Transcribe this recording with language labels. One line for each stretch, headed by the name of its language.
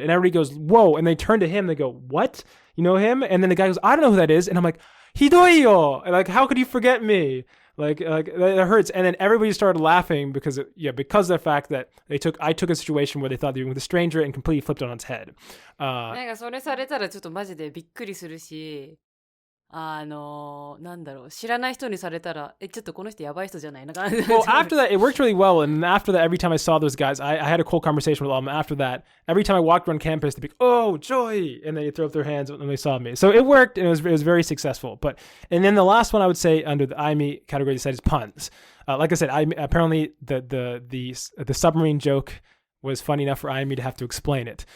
English: And everybody goes, whoa. And they turn to him. They go, what? You know him? And then the guy goes, I don't know who that is. And I'm like,
Japanese: Hidoyo.
English: Like, how could you forget me? Like that hurts. And then everybody started laughing because of the fact that I took a situation where they thought they were with a stranger and completely flipped it on its head.
Japanese: なんかそれされたらちょっとマジでびっくりするし、なんだろう、知らない人にされたら、ちょっとこの人やばい人じゃないな。
English: Well, after that, it worked really well. And after that, every time I saw those guys, I had a cool conversation with them. After that, every time I walked around campus, they'd be, oh, Joy. And then they'd throw up their hands when they saw me. So it worked, and it was very successful. And then the last one I would say under the IME category they said is puns. Like I said, apparently the submarine joke was funny enough for IME to have to explain it.